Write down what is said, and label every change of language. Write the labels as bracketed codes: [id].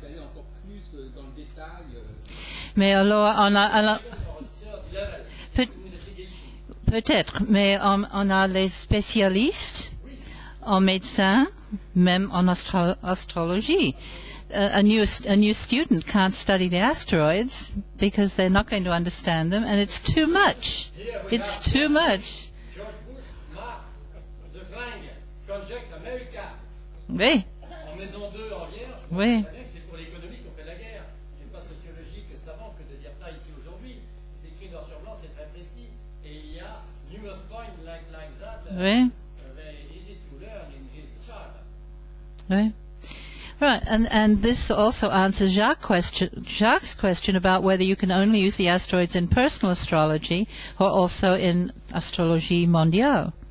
[fr] encore plus dans le détail. Mais alors, peut-être, mais on a les spécialistes en médecine, même en astrologie. [en] A new student can't study the asteroids because they're not going to understand them, and it's too much. It's too much. [fr] Oui. Oui. C'est pour l'économie qu'on fait la guerre. C'est pas sociologique savant que de dire ça ici aujourd'hui. C'est écrit noir sur blanc, c'est très précis. Et il y a [en] numerous points like that. [fr] Oui. [en] Very easy to learn in his chart. [fr] Oui. [en] Right, and this also answers Jacques' question about whether you can only use the asteroids in personal astrology or also in astrologie mondiale.